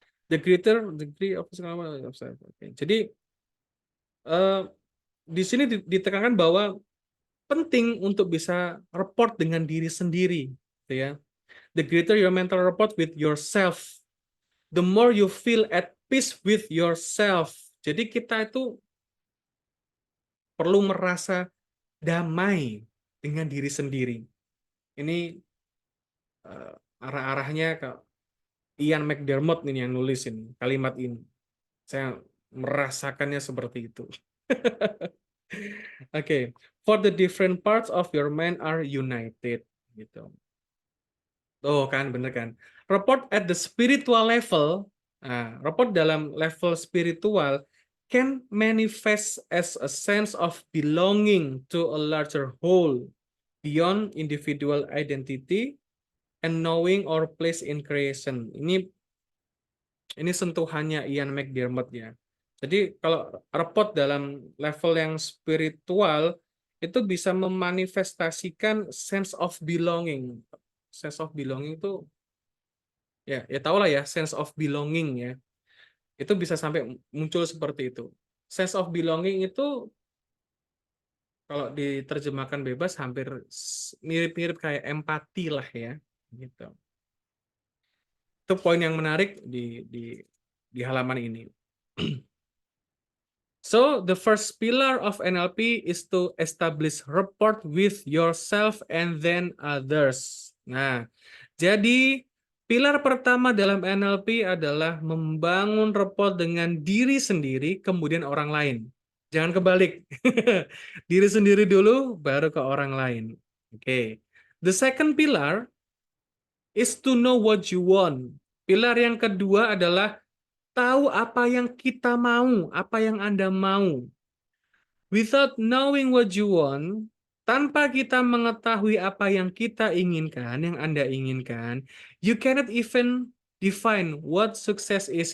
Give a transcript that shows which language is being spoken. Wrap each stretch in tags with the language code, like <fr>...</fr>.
<en>The greater degree of okay.</en> <id>Jadi di sini ditekankan bahwa penting untuk bisa report dengan diri sendiri, gitu ya.</id> <en>The greater your mental rapport with yourself, the more you feel at peace with yourself.</en> <id>Jadi kita itu perlu merasa damai dengan diri sendiri. Ini arah-arahnya ke Ian McDermott ini yang nulisin kalimat ini. Saya merasakannya seperti itu.</id> <en>Oke, for the different parts of your mind are united, gitu.</en> <id>Oh kan, bener kan.</id> <en>Report at the spiritual level,</en> <id>report dalam level spiritual</id> <en>can manifest as a sense of belonging to a larger whole beyond individual identity and knowing our place in creation.</en> <id>Ini sentuhannya Ian McDermott ya. Jadi kalau report dalam level yang spiritual itu bisa memanifestasikan sense of belonging. Sense of belonging itu ya tau lah ya, sense of belonging ya. Itu bisa sampai muncul seperti itu. Sense of belonging itu kalau diterjemahkan bebas hampir mirip-mirip kayak empati lah ya, gitu. Itu poin yang menarik di halaman ini.</id> <en>So, the first pillar of NLP is to establish rapport with yourself and then others.</en> <id>Nah, jadi pilar pertama dalam NLP adalah membangun rapport dengan diri sendiri, kemudian orang lain. Jangan kebalik. Diri sendiri dulu, baru ke orang lain. Oke.</id> <en>The second pillar is to know what you want.</en> <id>Pilar yang kedua adalah tahu apa yang kita mau, apa yang Anda mau.</id> <en>Without knowing what you want,</en> <id>tanpa kita mengetahui apa yang kita inginkan, yang Anda inginkan,</id> <en>you cannot even define what success is.</en>